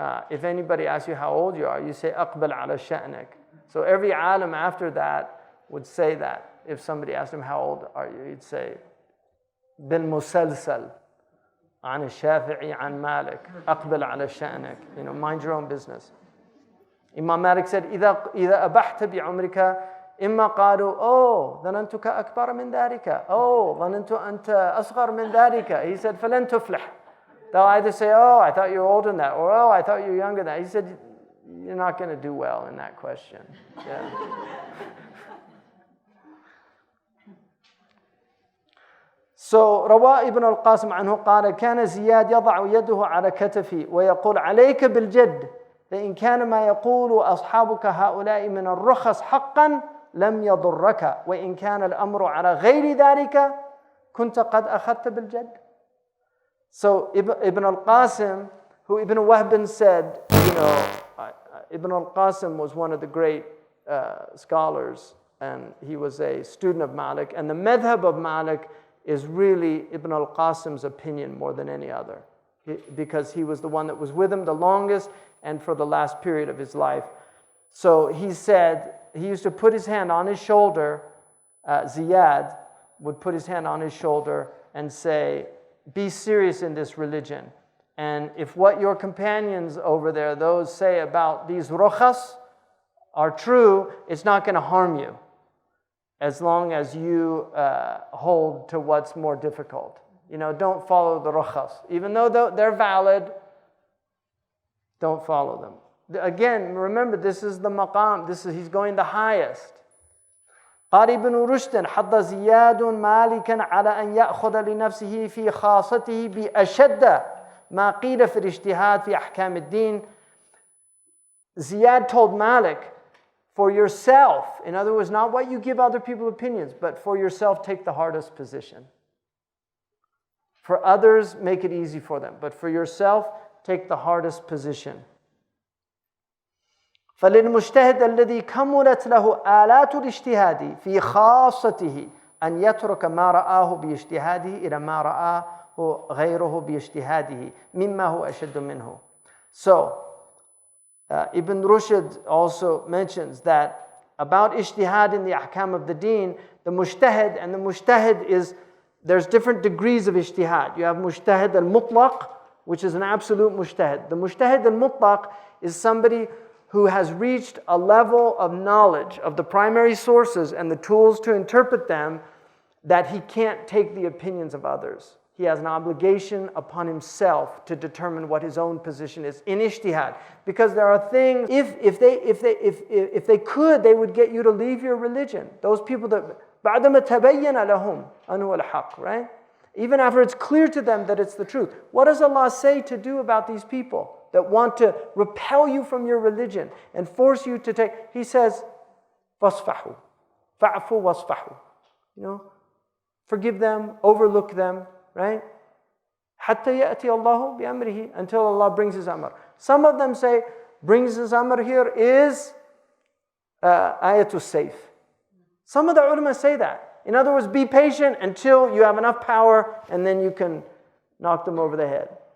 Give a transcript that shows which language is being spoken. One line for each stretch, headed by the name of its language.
English: If anybody asks you how old you are, you say,
Arabic: "Aqbal ala sha'nik."
English: So every alim after that would say that. If somebody asked him, how old are you? He'd say,
Arabic: "Bil musalsal an al-Shafi'i an Malik, aqbal ala sha'nik."
English: You know, mind your own business. Imam Malik said,
Arabic: إذا أبحت بعمرك إما قالوا "Oh, ظننتك أكبر من ذلك. Oh, ظننت أنت أصغر من ذلك."
English: He said,
Arabic: فلن تفلح.
English: They'll either say, "Oh, I thought you were older than that," or "Oh, I thought you were younger than that." He said, you're not going to do well in that question. Yeah.
Arabic: So روى ابن القاسم عنه قال كان زياد يضع يده على كتفي ويقول عليك بالجد فإن كان ما يقول أصحابك هؤلاء من الرخص حقا لم يضرك وإن كان الأمر على غير ذلك كنت قد أخذت بالجد.
English: So Ibn al-Qasim, who Ibn Wahb said, you know, Ibn al-Qasim was one of the great scholars, and he was a student of Malik, and the madhab of Malik is really Ibn al-Qasim's opinion more than any other, because he was the one that was with him the longest and for the last period of his life. So he said, he used to put his hand on his shoulder, Ziyad would put his hand on his shoulder and say, "Be serious in this religion. And if what your companions over there, those say about these rukhas are true, it's not going to harm you as long as you hold to what's more difficult. You know, don't follow the rukhas. Even though they're valid, don't follow them." Again, remember, this is the maqam. He's going the highest.
Arabic: قال ابن رشد حض زياد مالكا على أن يأخذ لنفسه في خاصته بأشد ما قيل في الاجتهاد في أحكام الدين.
English: Ziyad told Malik, for yourself, in other words, not what you give other people opinions, but for yourself, take the hardest position. For others, make it easy for them, but for yourself, take the hardest position.
Arabic: فللمجتهد الذي كملت له آلات الاجتهاد في خاصته أن يترك ما رآه باجتهاده إلى ما رآه غيره باجتهاده مما هو أشد منه. So
English: Ibn Rushd also mentions that about ijtihad in the ahkam of the deen, the mujtahid, and the mujtahid is, there's different degrees of ijtihad. You have mujtahid al-mutlaq, which is an absolute mujtahid. The mujtahid al-mutlaq is somebody who has reached a level of knowledge of the primary sources and the tools to interpret them that he can't take the opinions of others. He has an obligation upon himself to determine what his own position is in ijtihad. Because there are things, if they could, they would get you to leave your religion. Those people that,
Arabic: بَعْدَمَا تَبَيَّنَ لَهُمْ أَنْهُ الْحَقِّ,
English: right? Even after it's clear to them that it's the truth. What does Allah say to do about these people that want to repel you from your religion and force you to take? He says,
Arabic: فَاصْفَحُوا فَعْفُوا وَاصْفَحُوا.
English: You know, forgive them, overlook them, right?
Arabic: حَتَّى يَأْتِي اللَّهُ بِأَمْرِهِ,
English: until Allah brings His amr. Some of them say, brings His amr here is ayatul sayf. Some of the ulama say that. In other words, be patient until you have enough power and then you can knock them over the head.